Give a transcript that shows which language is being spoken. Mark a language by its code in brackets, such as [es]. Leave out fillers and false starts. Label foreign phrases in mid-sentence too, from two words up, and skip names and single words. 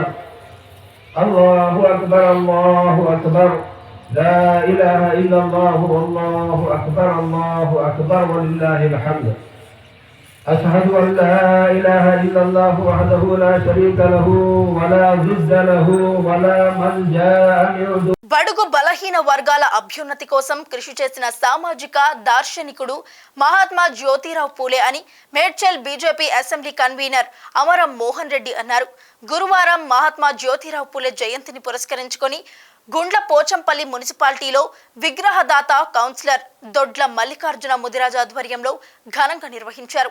[ar] الله أكبر الله أكبر لا إله إلا الله والله أكبر الله أكبر ولله الحمد. أشهد أن لا إله إلا الله وحده لا شريك له ولا ضد له ولا ملجأ من [te] బడుగు బలహీన వర్గాల అభ్యున్నతి కోసం కృషి చేసిన సామాజిక దార్శనికుడు మహాత్మా జ్యోతిరావు పూలే అని మేడ్చల్ బీజేపీ అసెంబ్లీ కన్వీనర్ అమరం మోహన్ రెడ్డి అన్నారు. గురువారం మహాత్మా జ్యోతిరావు పూలే జయంతిని పురస్కరించుకొని గుండ్ల పోచంపల్లి మున్సిపాలిటీలో విగ్రహదాత కౌన్సిలర్ దొడ్ల మల్లికార్జున ముదిరాజు ఆధ్వర్యంలో ఘనంగా నిర్వహించారు.